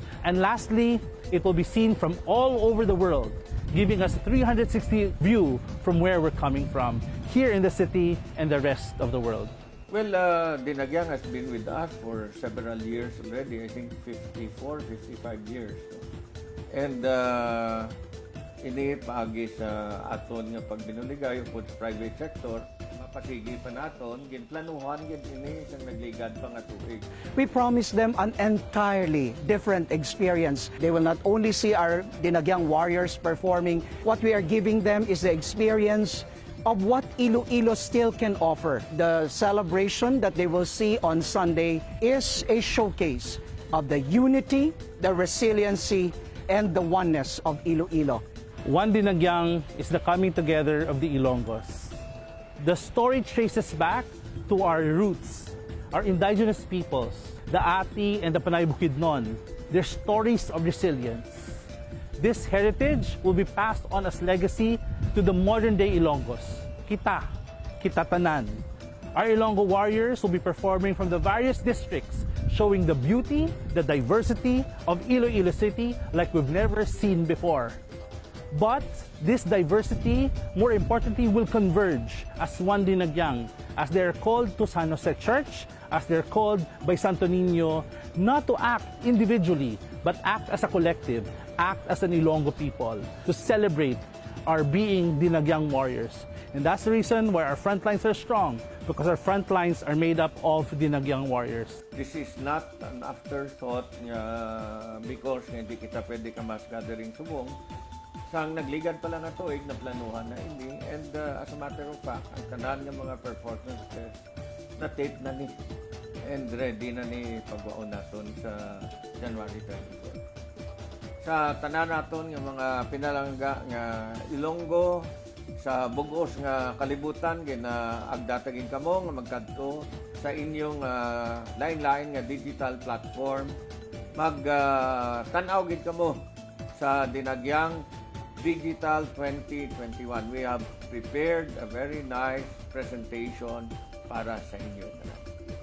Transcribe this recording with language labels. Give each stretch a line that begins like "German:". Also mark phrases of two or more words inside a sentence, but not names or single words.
English: And lastly, it will be seen from all over the world, giving us a 360 view from where we're coming from, here in the city and the rest of the world. Well, Dinagyang has been with us for several years already. I think 54, 55 years. No?
Hiligaynon: And ini paagi sa aton nga pagbinuligay upod sa
English: private sector,
Hiligaynon: mapasigi pa naton, ginplanuhan gid ini sang nagligad pa nga tuig.
English: We promise them an entirely different experience. They will not only see our Dinagyang warriors performing, what we are giving them is the experience of what Iloilo still can offer. The celebration that they will see on Sunday is a showcase of the unity, the resiliency, and the oneness of Iloilo. One Dinagyang is the coming together of the Ilonggos. The story traces back to our roots, our indigenous peoples, the Ati and the Panay Bukidnon, their stories of resilience. This heritage will be passed on as legacy to the modern-day Ilonggos.
Hiligaynon: Kita tanan.
English: Our Ilonggo warriors will be performing from the various districts, showing the beauty, the diversity of Iloilo City like we've never seen before. But this diversity, more importantly, will converge as one Dinagyang, as they're called to San Jose Church, as they're called by Santo Niño, not to act individually, but act as a collective, act as an Ilonggo people, to celebrate our being Dinagyang warriors. And that's the reason why our front lines are strong, because our front lines are made up of Dinagyang warriors. This is not an afterthought because
Hiligaynon: hindi kita pwede ka
English: mass gathering subong.
Hiligaynon: Sang nagligad pala na tuig na planuhan na ini.
English: And as a matter of fact,
Hiligaynon: ang tanan ng mga performances na tape na ni and ready na ni pagwaon naton sa January 24. Sa tanan naton ng mga pinalangga nga Ilonggo, sa bugos nga kalibutan gina agdatagin kamo nga magkadto sa inyong lain-lain nga
English: digital platform
Hiligaynon: tan-aw gid kamo sa Dinagyang Digital 2021.
English: We have prepared a very nice presentation
Hiligaynon: para sa inyo.